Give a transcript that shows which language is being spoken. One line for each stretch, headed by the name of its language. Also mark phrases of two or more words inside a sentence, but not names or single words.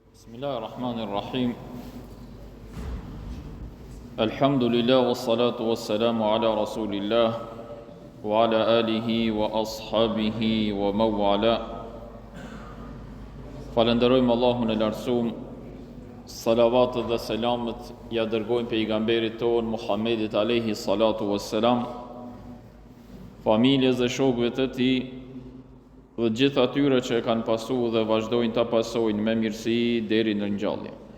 Arabic: بسم الله الرحمن الرحيم. الحمد لله والصلاة والسلام على رسول الله وعلى آله وأصحابه وموالاه.
Albanian: Falenderojmë Allahun e lartësuar, salavatët dhe selamet ja dërgojmë pejgamberit ton Muhammedit
Arabic: عليه الصلاة والسلام,
Albanian: familjes dhe shokëve të tij dhe gjithë atyre që e kanë pasu dhe vazhdojnë ta pasojnë me mirësi deri në ngjallje.